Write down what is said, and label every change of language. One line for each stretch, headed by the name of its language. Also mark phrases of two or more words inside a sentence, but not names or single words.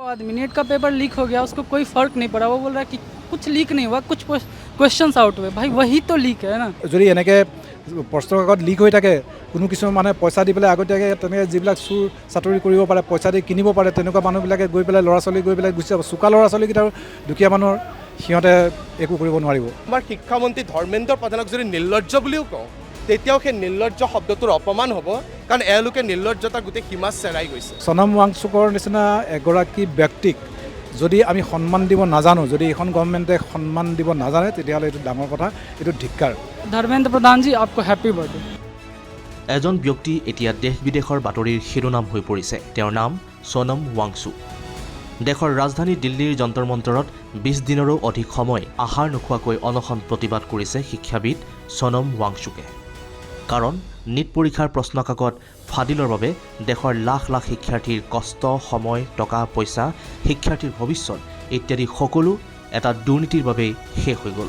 Hindi: आदमी नेट का पेपर लीक हो गया, उसको कोई फर्क नहीं पड़ा, वो बोल रहा है कि कुछ लीक नहीं हुआ, कुछ
English: questions out
Hindi: हुए। भाई वही तो लीक है ना।
Assamese: যদি এনেকৈ প্ৰশ্ন কাকত লিক হৈ থাকে, কোনো কিছুমান মানুহে পইচা দি পেলাই আগতীয়াকৈ তেনেকৈ যিবিলাক চুৰ চাতুৰি কৰিব পাৰে, পইচা দি কিনিব পাৰে, তেনেকুৱা মানুহবিলাকে গৈ পেলাই ল'ৰা ছোৱালী গৈ পেলাই গুচি যাব। চোকা ল'ৰা ছোৱালীকেইটা আৰু দুখীয়া মানুহৰ সিহঁতে একো কৰিব নোৱাৰিব। আমাৰ শিক্ষামন্ত্ৰী ধৰ্মেন্দ্ৰ প্ৰধানক যদি নিৰ্লজ্জ বুলিও কওঁ, তেতিয়াও সেই নিৰ্লজ্জ শব্দটোৰ অপমান হ'ব, কাৰণ এওঁলোকে নিৰ্লজ্জতা গোটেই সীমা চেৰাই গৈছে। সোনম ৱাংচুকৰ নিচিনা এগৰাকী ব্যক্তিক যদি আমি সন্মান দিব নাজানো, যদি এখন গভৰ্ণমেণ্টে সন্মান দিব নাজানে, তেতিয়াহ'লে এইটো ডাঙৰ কথা, এইটো ধিক্কাৰ।
Hindi: धर्मेंद्र प्रधान जी आपको
English: happy birthday.
Assamese: এজন ব্যক্তি এতিয়া দেশ বিদেশৰ বাতৰিৰ শিৰোনাম হৈ পৰিছে। তেওঁৰ নাম সোনম ৱাংচু। দেশৰ ৰাজধানী দিল্লীৰ যন্তৰ মন্তৰত 20 দিনৰো অধিক সময় আহাৰ নোখোৱাকৈ অনশন প্ৰতিবাদ কৰিছে শিক্ষাবিদ সোনম ৱাংচুকে। কাৰণ নীট পৰীক্ষাৰ প্ৰশ্নকাকত ফাদিলৰ বাবে দেশৰ লাখ লাখ শিক্ষাৰ্থীৰ কষ্ট, সময়, টকা পইচা, শিক্ষাৰ্থীৰ ভৱিষ্যত ইত্যাদি সকলো এটা দুৰ্নীতিৰ বাবেই শেষ হৈ গ'ল।